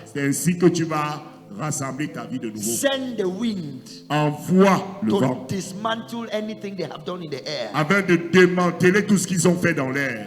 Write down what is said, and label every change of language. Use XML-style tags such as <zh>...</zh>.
<fr>c'est ainsi que tu vas rassembler ta vie de nouveau.</fr> <en>Send the wind</en> <fr>Envoie le</fr> <en>to</en> <fr>vent</fr> <en>dismantle anything they have done in the air.</en> <fr>afin de démanteler tout ce qu'ils ont fait dans l'air.</fr>